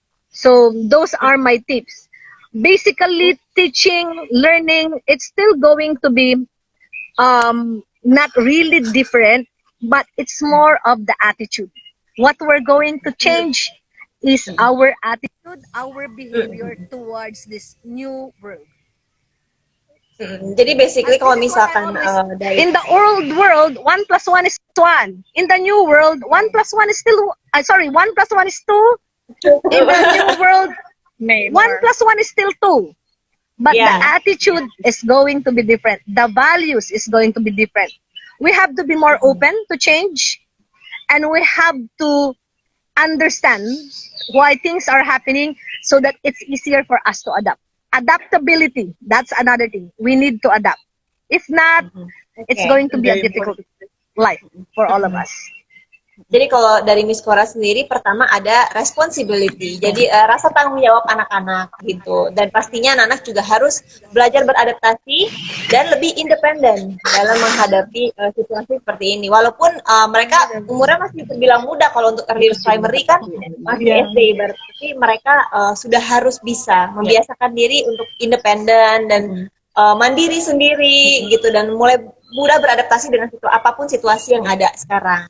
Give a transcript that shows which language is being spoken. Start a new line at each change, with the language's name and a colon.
English: So those are my tips. Basically, teaching, learning, it's still going to be not really different, but it's more of the attitude. What we're going to change is our attitude, our behavior towards this new world.
Indonesian: Jadi basically kalau misalkan dari
English: In the old world, 1 plus 1 is 1. In the new world, 1 plus 1 is still, 1 plus 1 is 2. In the new world, 1 plus 1 is still 2. But the attitude is going to be different. The values is going to be different. We have to be more open to change, and we have to understand why things are happening so that it's easier for us to adapt. Adaptability, that's another thing. We need to adapt. If not, it's going to be a difficult life for all of us.
Indonesian: Jadi kalau dari Miss Cora sendiri, pertama ada responsibility, jadi rasa tanggung jawab anak-anak gitu, dan pastinya anak-anak juga harus belajar beradaptasi dan lebih independen dalam menghadapi situasi seperti ini. Walaupun mereka umurnya masih terbilang muda, kalau untuk early primary kan masih SD, berarti mereka sudah harus bisa membiasakan diri untuk independen dan mandiri sendiri gitu, dan mulai mudah beradaptasi dengan apapun situasi yang ada sekarang.